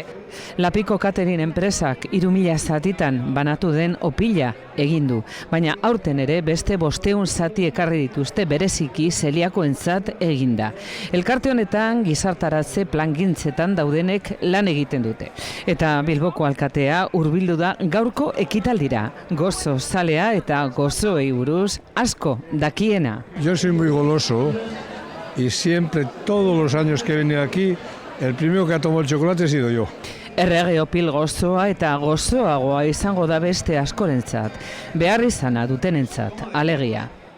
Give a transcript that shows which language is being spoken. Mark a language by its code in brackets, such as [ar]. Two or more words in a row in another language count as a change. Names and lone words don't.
[eu] Lapiko Catering enpresak 3.000 zatitan banatu den opila egin du, baina aurten ere beste 500 zati ekarri dituzte bereziki zeliakoentzat eginda. Elkarte honetan gizartaratze plangintzetan daudenek lan egiten dute. Eta Bilboko alkatea hurbildu da gaurko ekitaldira, gozo zalea eta gozoei buruz asko dakiena. [es] Yo soy muy goloso y siempre, todos los años que he venido aquí, el primero que ha tomado el chocolate he sido yo. [eu] Errege opil gozoa eta gozoagoa izango da beste askorentzat, behar izana dutenentzat, alegia.